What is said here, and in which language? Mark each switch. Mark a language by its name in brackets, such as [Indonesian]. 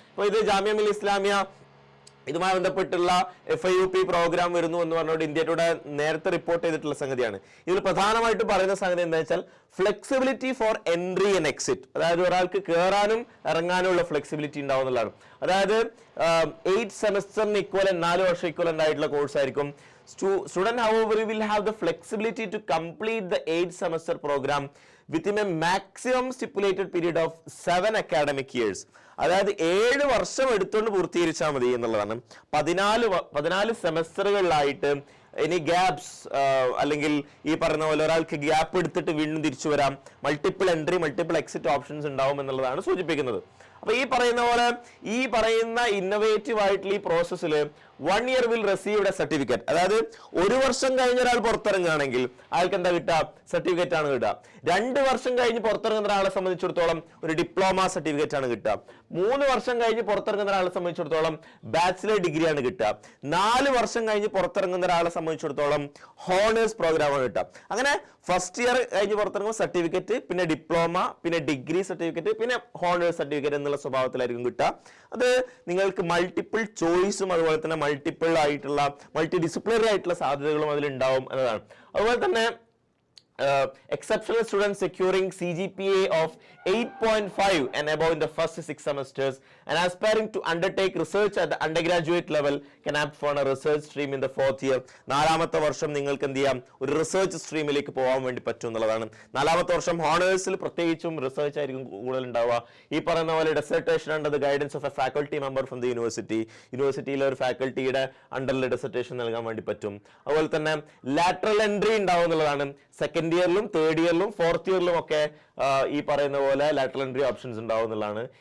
[Malayalam] അപ്പോൾ ഇത് ജാമിയ മില്ലിയ ഇസ്ലാമിയ ഇതുമായി ബന്ധപ്പെട്ടുള്ള FIUP പ്രോഗ്രാം വരുന്നു എന്ന് പറഞ്ഞുകൊണ്ട് ഇന്ത്യയുടെ നേരത്തെ റിപ്പോർട്ട് ചെയ്തിട്ടുള്ള സംഗതിയാണ്. ഇതിൽ പ്രധാനമായിട്ട് പറയുന്ന സംഗതി എന്താ വെച്ചാൽ [English] Flexibility for entry and exit. [Malayalam] അതായത് ഒരാൾക്ക് കയറാനും ഇറങ്ങാനും ഉള്ള ഫ്ലെക്സിബിലിറ്റി ഉണ്ടാവും എന്നുള്ളതാണ്. അതായത് 8 സെമസ്റ്ററിന് ഇക്വലന്റ് 4 വർഷം ഇക്വലന്റ് ആയിട്ടുള്ള കോഴ്സ് ആയിരിക്കും. [English] Student, however, will have the flexibility to complete the 8 semester program within a maximum stipulated period of 7 academic years. [Malayalam] അതായത് 7 വർഷം എടുത്തുകൊണ്ട് പൂർത്തീകരിച്ചാൽ മതി എന്നുള്ളതാണ്. 14 സെമസ്റ്ററുകളിലായിട്ട് ഇനി ഗ്യാപ്സ് അല്ലെങ്കിൽ ഈ പറഞ്ഞ പോലെ ഒരാൾക്ക് ഗ്യാപ്പ് എടുത്തിട്ട് വീണ്ടും തിരിച്ചു വരാം, multiple entry multiple exit options ഉണ്ടാവും എന്നുള്ളതാണ് സൂചിപ്പിക്കുന്നത്. അപ്പൊ ഈ പറയുന്ന പോലെ ഈ പറയുന്ന ഇന്നോവേറ്റീവ് ആയിട്ടുള്ള ഈ പ്രോസസ്സിൽ [English] 1 year will receive a certificate. [Malayalam] അതായത് 1 വർഷം കഴിഞ്ഞ ഒരാൾ പുറത്തിറങ്ങുകയാണെങ്കിൽ അയാൾക്ക് എന്താ കിട്ടുക? സർട്ടിഫിക്കറ്റ് ആണ് കിട്ടുക. 2 വർഷം കഴിഞ്ഞ് പുറത്തിറങ്ങുന്ന ഒരാളെ സംബന്ധിച്ചിടത്തോളം ഒരു ഡിപ്ലോമ സർട്ടിഫിക്കറ്റ് ആണ് കിട്ടുക. 3 വർഷം കഴിഞ്ഞ് പുറത്തിറങ്ങുന്ന ഒരാളെ സംബന്ധിച്ചിടത്തോളം ബാച്ചിലർ ഡിഗ്രി ആണ് കിട്ടുക. 4 വർഷം കഴിഞ്ഞ് പുറത്തിറങ്ങുന്ന ഒരാളെ സംബന്ധിച്ചിടത്തോളം ഹോണേഴ്സ് പ്രോഗ്രാം ആണ് കിട്ടുക. അങ്ങനെ ഫസ്റ്റ് ഇയർ കഴിഞ്ഞ് പുറത്തിറങ്ങുമ്പോൾ സർട്ടിഫിക്കറ്റ്, പിന്നെ ഡിപ്ലോമ, പിന്നെ ഡിഗ്രി സർട്ടിഫിക്കറ്റ്, പിന്നെ ഹോണേഴ്സ് സർട്ടിഫിക്കറ്റ് എന്നുള്ള സ്വഭാവത്തിലായിരിക്കും കിട്ടുക. അത് നിങ്ങൾക്ക് മൾട്ടിപ്പിൾ ചോയ്സും അതുപോലെ തന്നെ മൾട്ടിപ്പിൾ ആയിട്ടുള്ള മൾട്ടി ഡിസിപ്ലിനറി ആയിട്ടുള്ള സാധ്യതകളും അതിൽ ഉണ്ടാവും എന്നതാണ്. അതുപോലെ തന്നെ [English] exceptional students securing CGPA of 8.5 and above in the first 6 semesters and aspiring to undertake research at the undergraduate level can opt for a research stream in the 4th year. [Malayalam] 4ാമത്തെ വർഷം നിങ്ങൾക്ക് എന്ത് ചെയ്യാം? ഒരു റിസർച്ച് സ്ട്രീമിലേക്ക് പോകാൻ വേണ്ടി പറ്റും എന്നുള്ളതാണ്. 4ാമത്തെ വർഷം ഹോണേഴ്സിൽ പ്രത്യേകിച്ചും റിസർച്ച് ആയിരിക്കും കൂടുതൽ ഉണ്ടാവുക. ഈ പറയുന്ന പോലെ [English] dissertation under the guidance of a faculty member from [Malayalam] the യൂണിവേഴ്സിറ്റിയിലെ ഒരു ഫാക്കൽറ്റിയുടെ അണ്ടറിൽ ഡെസർട്ടേഷൻ നൽകാൻ വേണ്ടി പറ്റും. അതുപോലെ തന്നെ ലാറ്ററൽ എൻട്രി ഉണ്ടാവും എന്നുള്ളതാണ്. സെക്കൻഡ് ഇയറിലും തേർഡ് ഇയറിലും 4th ഇയറിലും ഒക്കെ ഈ പറയുന്ന പോലെ ലാറ്ററൽ എൻട്രി ഓപ്ഷൻസ് ഉണ്ടാവും എന്നുള്ളതാണ്.